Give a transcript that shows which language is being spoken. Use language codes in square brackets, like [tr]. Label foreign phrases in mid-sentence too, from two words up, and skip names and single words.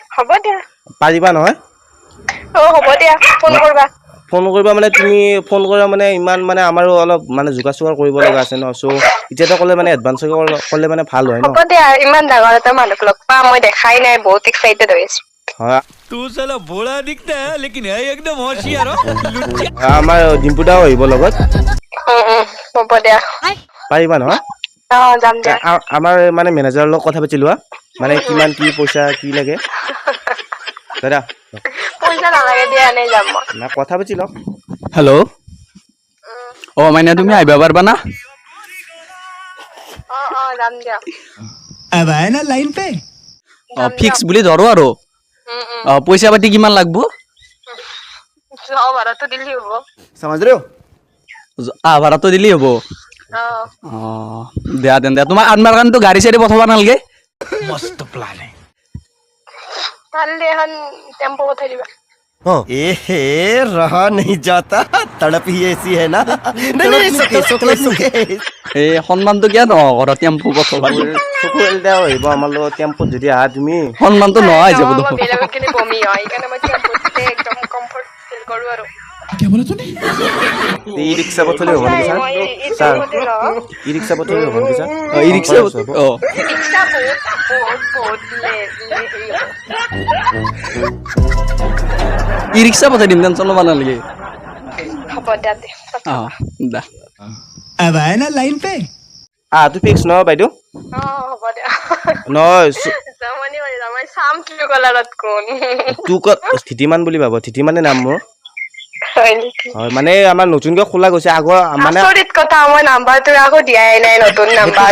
[as] পাৰিবা নহয় হ'ব দিয়া ফোন কৰিবা ফোন কৰিবা মানে তুমি ফোন কৰা মানে ইমান মানে আমাৰো অলপ মানে যোগাযোগ কৰিব লগা আছে ন চ' এতিয়াতো ক'লে মানে এডভান্স ক'লে মানে ভাল হয় ন হ'ব দিয়া ইমান ডাঙৰ এটা মানুহক লগ পাম মই দেখাই নাই বহুত এক্সাইটেড হৈ আছো হয় [hi] तू साला भोला दिखता है लेकिन है एकदम होशियार हो लुच्चा [as] আমাৰ ডিম্পুদাও আহিব লগত হ'ব দিয়া পাৰিবা নহয় যাম দিয়া আমাৰ মানে মেনেজাৰৰ লগত কথা পাতি লোৱা মানে কিমান কি পইচা কি লাগে দাদা পইচা নালাগে দিয়া এনেই যাম মই না কথা পাতি লওক হেল্ল' অ মাইনা তুমি আহিব পাৰিবা না যাম দিয়া [hi] अब आए ना लाइन पे [as] ফিক্স বুলি ধৰো আৰু পইচা পাতি কিমান লাগব যাওঁ ভাড়াটো দিলি হ'ব [hi] समझ रहे हो [as] ভাড়াটো দিলেই হ'ব দিয়া তেন্তে তোমাক আনবাৰ কাৰণেতো গাড়ী চাড়ী পঠাব নালাগে [hi] मस्त प्लान है [as] কালি এখন টেম্পো পঠাই দিবা [hi] ए रहा नहीं जाता तड़प ही ऐसी है ना नहीं सुखे [as] এই সন্মানটো কিয় নহয় ঘৰত টেম্পু পঠাব চকু এলদাও আহিব আমাৰ লগত টেম্পোত যদি আহা তুমি সন্মানটো নহয় যাব দেখোন বেলেগত গ'লে বমি হয় সেইকাৰণে মই টেম্পোতে একদম [en] comfort feel [as] কৰোঁ আৰু [hi] क्या बोला तूने [as] ই ৰিক্সা পঠালে হ'ব নেকি ছাৰ ছাৰ ই ৰিক্সা পঠালে হ'ব নেকি ছাৰ ই ৰিক্সা ৰিক্সা বহুত ই ৰিক্সা পঠাই দিম টেনশ্যন ল'ব নালাগে হ'ব দিয়া দে দা [hi] अब आए ना लाइन पे [as] আহাটো ফিক্স নহয় বাইদেউ হ'ব দিয়া নহয় জমনি হৈ যাম মই চাম কি কালাৰত কোন তোক স্থিতিমান বুলি ভাব স্থিতিমানে নাম মোৰ হয় নেকি হয় মানে আমাৰ নতুনকৈ খোলা গৈছে আগৰ মানে আচৰিত কথা মই নাম্বাৰটো আকৌ দিয়াই নাই নতুন নাম্বাৰ